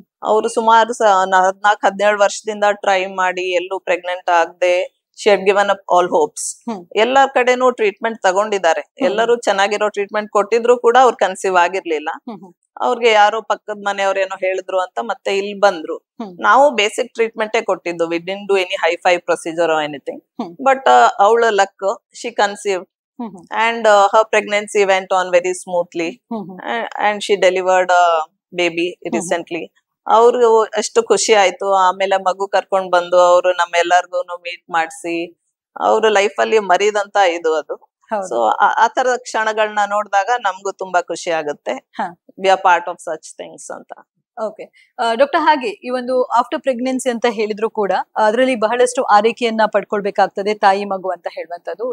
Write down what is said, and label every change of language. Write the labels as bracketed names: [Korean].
[Kannada] ಅವರು ಸುಮಾರು 14-17 ವರ್ಷದಿಂದ ಟ್ರೈ ಮಾಡಿ ಎಲ್ಲೂ ಪ್ರೆಗ್ನೆಂಟ್ ಆಗದೆ, [English] She had given up all hopes. [Kannada] ಎಲ್ಲ ಕಡೆನೂ ಟ್ರೀಟ್ಮೆಂಟ್ ತಗೊಂಡಿದ್ದಾರೆ, ಎಲ್ಲರೂ ಚೆನ್ನಾಗಿರೋ ಟ್ರೀಟ್ಮೆಂಟ್ ಕೊಟ್ಟಿದ್ರು ಕೂಡ ಅವ್ರು ಕನ್ಸೀವ್ ಆಗಿರ್ಲಿಲ್ಲ. ಅವ್ರಿಗೆ ಯಾರೋ ಪಕ್ಕದ ಮನೆಯವ್ರೇನೋ ಹೇಳಿದ್ರು ಅಂತ ಮತ್ತೆ ಇಲ್ಲಿ ಬಂದ್ರು. ನಾವು ಬೇಸಿಕ್ ಟ್ರೀಟ್ಮೆಂಟೇ ಕೊಟ್ಟಿದ್ದು, [English] We didn't do any hi-fi procedure or anything. [Kannada] But ಅವಳ luck, [English] She conceive and her pregnancy went on very smoothly, and she delivered a baby recently. [Kannada] ಅವ್ರು ಅಷ್ಟು ಖುಷಿ ಆಯ್ತು. ಆಮೇಲೆ ಮಗು ಕರ್ಕೊಂಡ್ ಬಂದು ಅವರು ನಮ್ಮೆಲ್ಲರಿಗೂ ಮೀಟ್ ಮಾಡಿಸಿ ಅವ್ರ ಲೈಫ್ ಅಲ್ಲಿ ಮರಿದಂತ ಇದು ಅದು. ಸೊ ಆ ತರದ ಕ್ಷಣಗಳನ್ನ ನೋಡಿದಾಗ ನಮ್ಗೂ ತುಂಬಾ ಖುಷಿ ಆಗುತ್ತೆ. [English] we are part of such things [Kannada] ಅಂತ. ಓಕೆ ಡಾಕ್ಟರ್, ಹಾಗೆ ಈ ಒಂದು ಆಫ್ಟರ್ ಪ್ರೆಗ್ನೆನ್ಸಿ ಅಂತ ಹೇಳಿದ್ರು ಕೂಡ ಅದರಲ್ಲಿ ಬಹಳಷ್ಟು ಆರೈಕೆಯನ್ನ ಪಡ್ಕೊಳ್ಬೇಕಾಗ್ತದೆ ತಾಯಿ ಮಗು ಅಂತ ಹೇಳುವಂತದ್ದು.